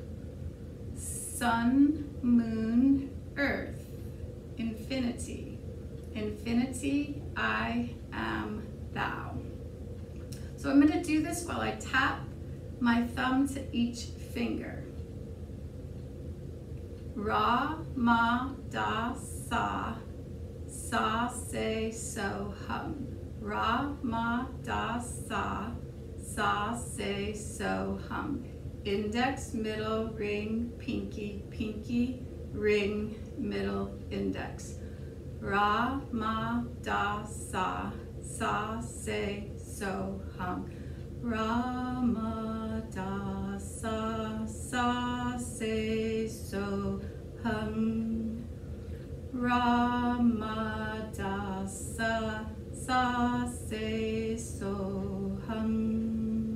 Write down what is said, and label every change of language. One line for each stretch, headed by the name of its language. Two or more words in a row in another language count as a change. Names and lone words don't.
English: Sun, moon, earth, infinity, infinity, I am thou. So I'm going to do this while I tap my thumb to each finger.
Sanskrit: Ra, Ma, Da, Sa, Sa, Se, So, Hum. Ra, Ma, Da, Sa, Sa, Se, So, Hum.
English: Index, middle, ring, pinky, pinky, ring, middle, index.
Sanskrit: Ra, Ma, Da, Sa, Sa, Se, So, Hum. Ra, Ma, Da, Sa, Sa, Se, So, Hum. Ra, Ma, Da, Sa, Sa, Se, So, Hum.